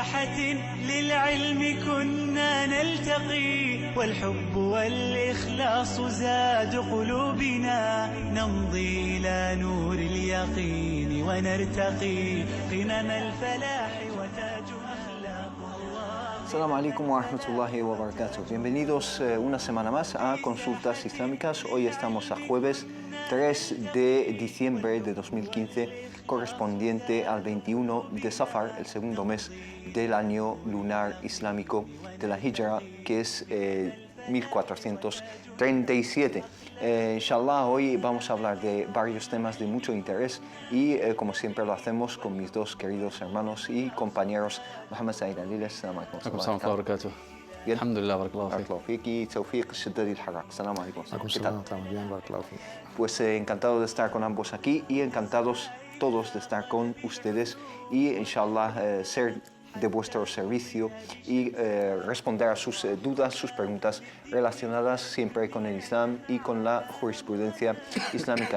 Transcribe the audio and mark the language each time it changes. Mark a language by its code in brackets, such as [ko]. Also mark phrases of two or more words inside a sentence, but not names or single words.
[ar] فسيحة للعلم كنا نلتقي والحب والإخلاص زاد قلوبنا نمضي إلى نور اليقين ونرتقي قمم الفلاح وتاج أخلاق الله. السلام عليكم ورحمة الله وبركاته. [es] Bienvenidos una semana más a Consultas Islámicas. Hoy estamos a jueves 3 de diciembre de 2015, correspondiente al 21 de Safar, el segundo mes del año lunar islámico de la Hijra, que es 1437. Inshallah, hoy vamos a hablar de varios temas de mucho interés y como siempre lo hacemos con mis dos queridos hermanos y compañeros Mohammed Said Alil. [ar] السلام عليكم. السلام عليكم وبركاته. الحمد لله، بارك الله فيك. [es] Y Tawfiq Shaddadi al-Harraq. [ar] السلام عليكم. [es] ¿Qué tal? Bien, [ar] بارك الله فيك. [es] Pues encantado de estar con ambos aquí y encantados todos de estar con ustedes y inshallah ser de vuestro servicio y responder a sus dudas, sus preguntas relacionadas siempre con el Islam y con la jurisprudencia islámica.